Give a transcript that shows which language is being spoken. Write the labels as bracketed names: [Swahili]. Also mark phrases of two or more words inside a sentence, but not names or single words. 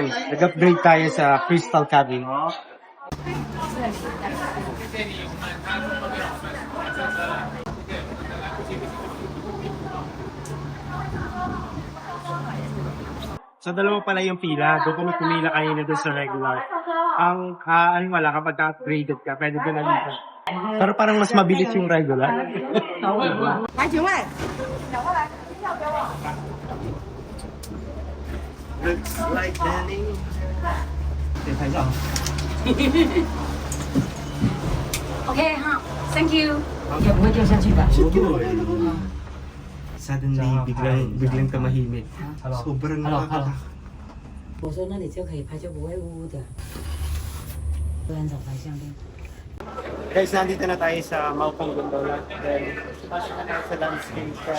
[Filipino] Nag-upgrade tayo sa Crystal Cabin. So, dalawa pala yung pila. Doon kung pumila kayo na doon sa regular. Ang wala, kapag ka-upgraded ka, pwede ka na dito. Pero parang mas mabilis yung regular. [English] Looks like Danny. Okay, ha. Thank you. Suddenly, [Filipino] biglang kamahimik. Sobrang nakakata. [Chinese] 我说那里就可以拍，就不会污污的。不很少拍相片。 [Filipino] Guys, nandito na tayo sa Mokong Gondola. Then, pasok na tayo sa landscape.